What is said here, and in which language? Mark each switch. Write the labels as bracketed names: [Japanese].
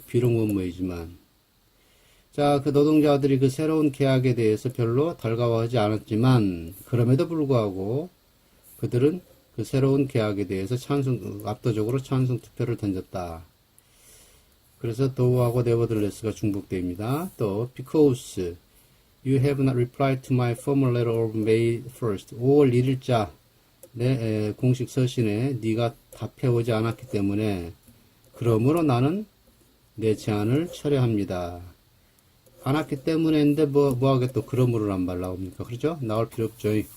[Korean] 비록 뭐뭐이지만. 자, 그 노동자들이 그 새로운 계약에 대해서 별로 달가워하지 않았지만 그럼에도 불구하고 그들은 그 새로운 계약에 대해서 압도적으로 찬성 투표를 던졌다. 그래서 do하고 nevertheless가 중복됩니다. [English] 또 because you have not replied to my formal letter of May 1st. [Korean] 5월 1일자 내 공식 서신에 네가 답해오지 않았기 때문에 그러므로 나는 내 제안을 철회합니다. 안 왔기 때문에인데 뭐하게 또 그러므로란 말 나옵니까? 그렇죠? 나올 필요 없죠.